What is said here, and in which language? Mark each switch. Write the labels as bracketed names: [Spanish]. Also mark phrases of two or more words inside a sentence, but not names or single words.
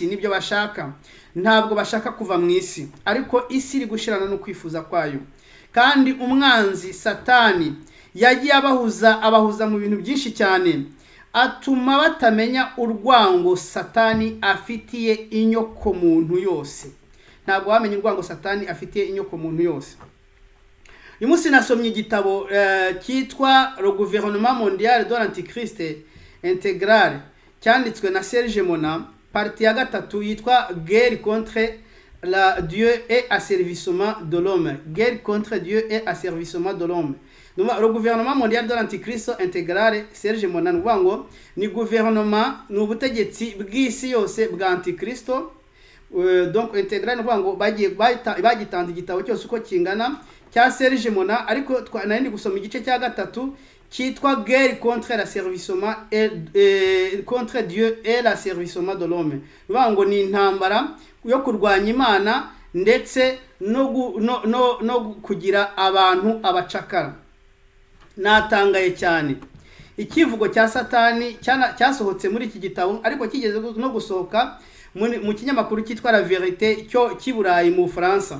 [Kinyarwanda] Nibyo bashaka, ntabwo bashaka kuva mu isi. Ariko isi iri gushirana no kwifuza kwayo, kandi umwanzi Satani yagiye abahuza mu bintu byinshi cyane, atuma batamenya urwango Satani afitiye inyoko muntu yose. Ntabwo wamenye urwango Satani afitiye inyoko muntu yose. Uyu munsi nasomye igitabo cyitwa Le Gouvernement Mondial de l'Antichrist Intégral, cyanditswe na Serge Mona, partie ya 3 yitwa Guerre contre Dieu et asservissement de l'homme. Guerre contre Dieu et asservissement de l'homme. Le Gouvernement Mondial de l'Antichrist Intégral, Serge Mona, ngo ni gouvernement, ni ubutegetsi bw'isi yose bwa Antikristo. Donc intégral ngo bagitanze igitabo cyose uko kingana, cya Serge Mona, ariko nari gusoma igice cya gatatu cyitwa [French] guerre contre la servissement contre Dieu et la servissement de l'homme. [Kinyarwanda] Bivuga ngo ni intambara yo kurwanya Imana ndetse no kugira abantu abacakara. Natangaye cyane ikivugo cya Satani cyasohotse muri iki gitabo, ariko kigeze no gusohoka mu kinyamakuru cyitwa La Vérité cyo kiburayi mu Faransa.